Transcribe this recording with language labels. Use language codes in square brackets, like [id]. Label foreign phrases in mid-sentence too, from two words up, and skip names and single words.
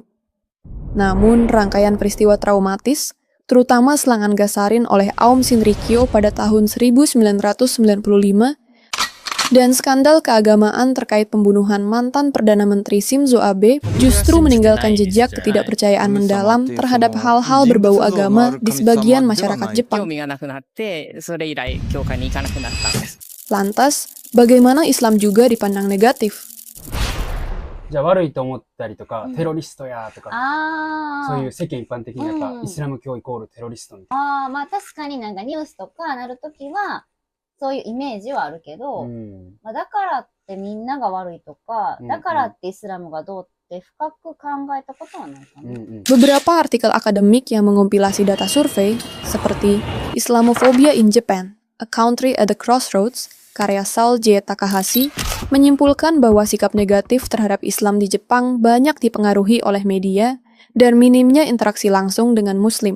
[id] Namun, rangkaian peristiwa traumatis, terutama serangan Gasarin oleh Aum Shinrikyo pada tahun 1995, dan skandal keagamaan terkait pembunuhan mantan Perdana Menteri Shinzo Abe justru meninggalkan jejak ketidakpercayaan mendalam terhadap hal-hal berbau agama di sebagian masyarakat Jepang. Lantas, bagaimana Islam juga dipandang negatif? [ja] じゃあ悪いと思ったりとか、テロリストやとか、そういう世間一般的にやっぱイスラム教イコールテロリストみたいな。まあ確かになんかニュースとかなるときは、そういうイメージはあるけど、まあ、だからってみんなが悪いとか、だからってイスラムがどうって深く考えたことはないかな。 [id] Beberapa artikel akademik yang mengompilasi data survei, seperti Islamophobia in Japan, A Country at the Crossroads, karya Sal J. Takahashi, menyimpulkan bahwa sikap negatif terhadap Islam di Jepang banyak dipengaruhi oleh media dan minimnya interaksi langsung dengan Muslim.